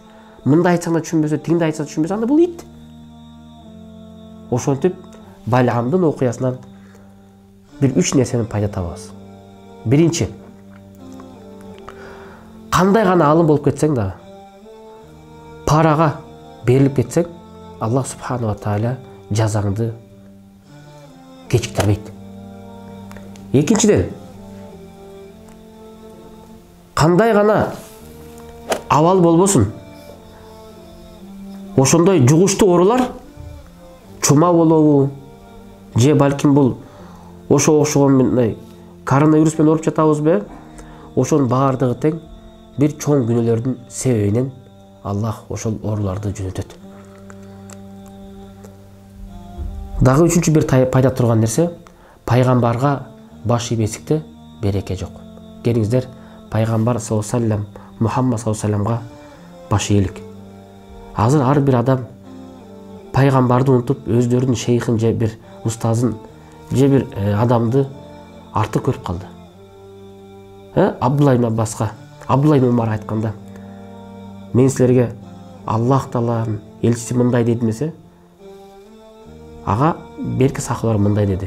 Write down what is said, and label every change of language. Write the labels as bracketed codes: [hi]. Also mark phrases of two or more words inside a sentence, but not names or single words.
[ky] Мындай айтсаң да түшүнбөсө, тигинди айтса да түшүнбөсө, анда бул ит. Ошентип Баламдын окуясынан бир 3 нерсени пайда табабыз. Биринчи, кандай гана алым болуп кетсең да, парага берилип кетсең, [ar] الله سبحانه وتعالى [ky] жазаңды кечиктирбейт. Экинчиден, кандай гана абал болбосун, ошондой жугуштуу оорулар, чума болобу, же балким бул ошо окшогон мындай коронавирус менен ооруп жатабызбы? Ошонун баардыгы тең бир чоң күнөөлөрдүн себебинен Аллах ошол ооруларды жөнөтөт. Дагы үчүнчү бир пайда турган нерсе, пайгамбарга баш ийбесикте береке жок. Келиңиздер, пайгамбар [ar] صلى الله عليه وسلم, [ky] Мухаммад [ar] صلى الله عليه و [ky] саллямга баш ийелик. Азыр ар бир адам пайгамбарды унутуп, өздөрүнүн шейхин же бир устазын же бир адамды артык көрүп калды. Абдулла ибн Аббаска, Абдулла ибн Умар айтканда, мен силерге Аллах Тааланын элчиси мындай деди десе, ага берки сахабалар мындай деди.